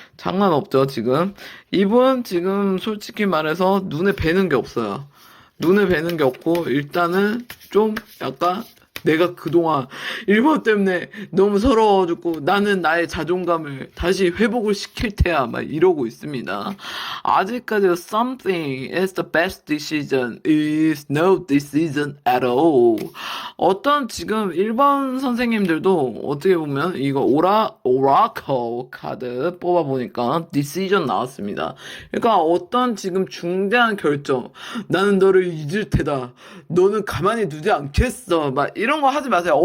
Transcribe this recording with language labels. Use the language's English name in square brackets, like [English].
[Korean] 상관없죠, 지금. 이분 지금 솔직히 말해서 눈에 뵈는 게 없어요. 눈에 뵈는 게 없고, 일단은 좀 약간 내가 그동안 일본 때문에 너무 서러워졌고 나는 나의 자존감을 다시 회복을 시킬 테야 막 이러고 있습니다. 아직까지 [English] something is the best decision is no decision at all. [Korean] 어떤 지금 일본 선생님들도 어떻게 보면 이거 오라클 카드 뽑아보니까 decision 나왔습니다. 그러니까 어떤 지금 중대한 결정, 나는 너를 잊을 테다, 너는 가만히 두지 않겠어, 막 이런 거 하지 마세요.